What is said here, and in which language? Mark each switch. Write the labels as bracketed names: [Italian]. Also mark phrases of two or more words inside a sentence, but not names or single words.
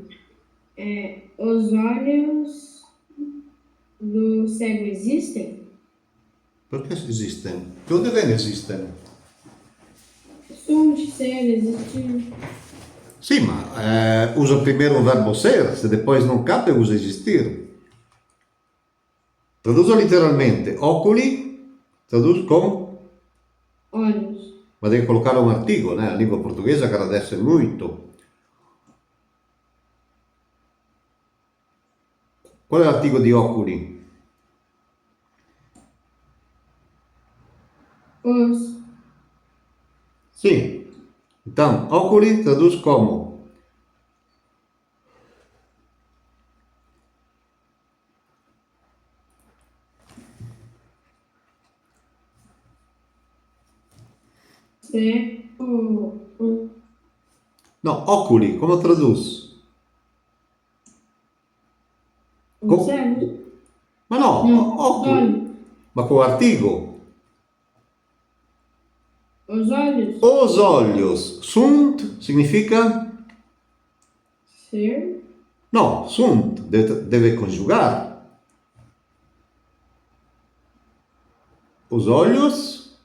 [Portuguese] Os olhos do cego existem? Perché esistem? De onde vem existem? Sunt, ser, existir. [Italian] Sì, ma usa [Portuguese] primeiro o verbo ser, se depois non cabe usa existir. Traduzo literalmente, oculi, traduz com, Olhos. [Italian] ma devi collocare un artigo, né? La lingua portoghese [Portuguese] agradece muito. [Italian] Qual è l'artigo di oculi? [Portuguese] Os. [Italian] Sì. [Portuguese] Então, oculi traduz como? Se. O. No, oculi, come traduz? O cego. [Italian] Ma no, [Portuguese] Não. [Latin] oculi. [Portuguese] Olhos. [Italian] Ma con artigo. [Portuguese] Os olhos. Os olhos. Sunt significa? Ser. No, sunt, deve conjugar. Os olhos.